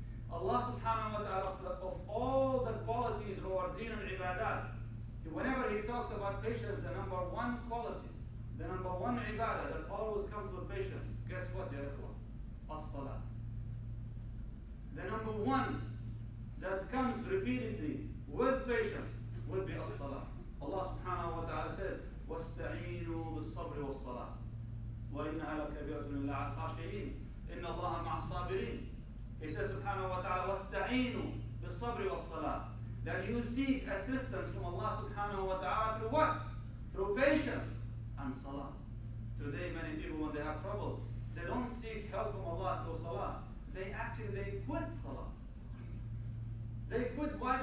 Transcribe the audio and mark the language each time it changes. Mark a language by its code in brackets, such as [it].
[en] Allah subhanahu wa ta'ala, of all the qualities of our deen and ibadat, whenever He talks about patience, the number one quality, the number one ibadah that always comes with patience, guess what, ya ikhwan? As-salah. The number one that comes repeatedly with patience would be as-salah. Allah subhanahu wa ta'ala says, [ar] وَاسْتَعِينُوا بِالصَّبْرِ وَالصَّلَاةِ وَإِنَّهَا لَكَبِيرَةٌ إِلَّا عَلَى الْخَاشِعِينَ إِنَّ اللَّهَ مَعَ الصَّابِرِينَ. [en] He says subhanahu wa ta'ala, [ar] وَاسْتَعِينُوا بِالصَّبْرِ وَالصَّلَاةِ. [en] That you seek assistance from Allah subhanahu wa ta'ala through what? Through patience and salah. Today many people, when they have troubles, they don't seek help from Allah through salah. They quit salah. They quit. Why?